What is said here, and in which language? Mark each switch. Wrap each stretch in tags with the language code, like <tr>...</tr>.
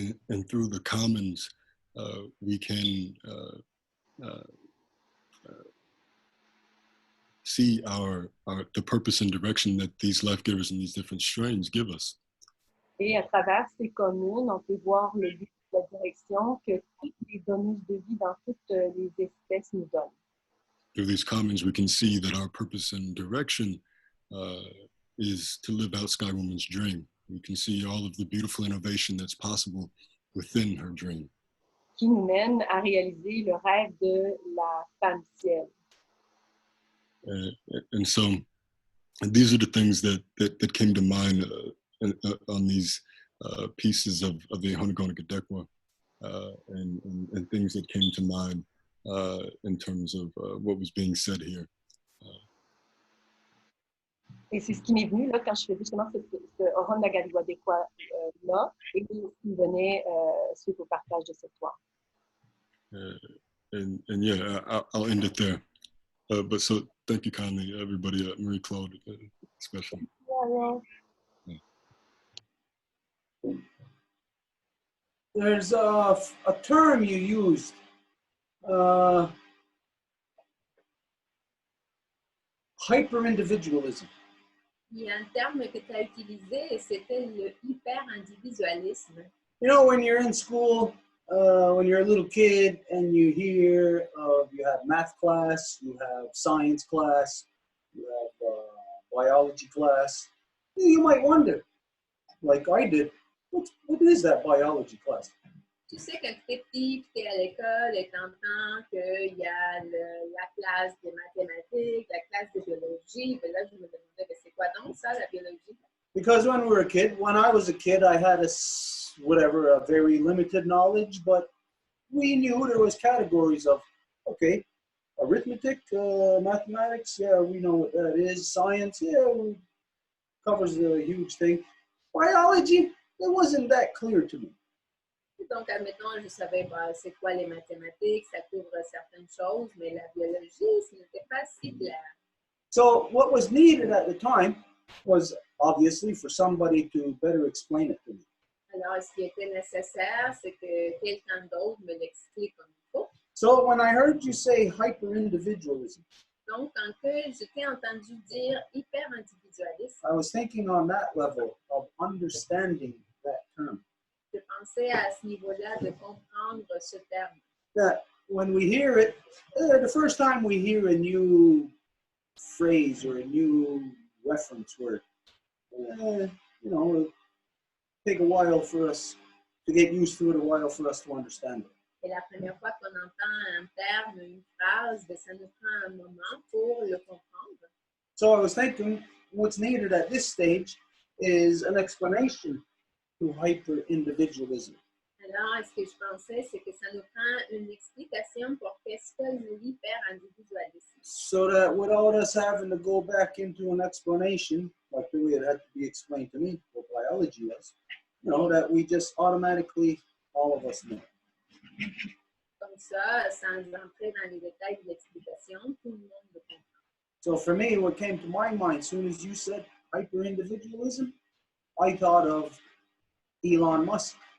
<en>And through the commons, we can see the purpose and direction that these life givers and these different strains give us.</en> <fr>Et à travers ces communes, on peut voir le but, la direction que toutes les donneuses de vie dans toutes les espèces nous donnent.</fr> <en>Through these commons, we can see that our purpose and direction is to live out Sky Woman's dream. We can see all of the beautiful innovation that's possible within her dream.</en> <fr>Qui nous mène à réaliser le rêve de la femme ciel.</fr> <en>And so these are the things that came to mind on these pieces of the Honegona Gadekwa, and things that came to mind in terms of what was being said here.</en> <fr>Et c'est ce qui m'est venu là, quand je faisais justement ce Oron Nagaliwadekwa là, et ce qui me venait suite au partage de cette soir.</fr> <en>And yeah, I'll end it there. But so thank you kindly, everybody, Marie-Claude especially. Yeah. There's a term you used. Hyper-individualism.</en> <fr>Il y a un terme que tu as utilisé et c'était le hyper-individualisme.</fr> <en>You know, when you're in school, when you're a little kid and you hear you have math class, you have science class, you have biology class, you might wonder, like I did, what is that biology class?</en> <fr>Tu sais, quand tu es petit, tu es à l'école et tu entends qu'il y a la classe de mathématiques, la classe de biologie. Et là, je me demandais, c'est quoi donc ça, la biologie?</fr> <en>Because when I was a kid, I had a very limited knowledge, but we knew there was categories of, okay, arithmetic, mathematics, yeah, we know what that is. Science, yeah, covers a huge thing. Biology, it wasn't that clear to me.</en> <fr>Donc, admettons, je savais c'est quoi les mathématiques, ça couvre certaines choses, mais la biologie, ce n'était pas si clair.</fr> <en>So what was needed at the time was obviously for somebody to better explain it to me.</en> <fr>Alors, ce qui était nécessaire, c'est que quelqu'un d'autre me l'explique comme il faut.</fr> <en>So when I heard you say hyper-individualism,</en> <fr>Donc, quand je t'ai entendu dire hyper-individualisme,</fr> <en>I was thinking on that level of understanding that term.</en> <fr>Je pensais à ce niveau-là de comprendre ce terme.</fr> <en>That when we hear it, the first time we hear a new phrase or a new reference word, it'll take a while for us to get used to it, a while for us to understand it.</en> <fr>Et la première fois qu'on entend un terme, une phrase, ça nous prend un moment pour le comprendre.</fr> <en>So I was thinking what's needed at this stage is an explanation to hyper-individualism.</en> <fr>Alors, ce que je pensais, c'est que ça nous prend une explication pour qu'est-ce que l'hyper-individualisme.</fr> <en>So that without us having to go back into an explanation, like the way it had to be explained to me, what biology was, that we just automatically, all of us know.</en> <fr>Comme ça, sans entrer dans les détails de l'explication, tout le monde le comprend.</fr> <en>So for me, what came to my mind as soon as you said hyper-individualism, I thought of Elon Musk.</en>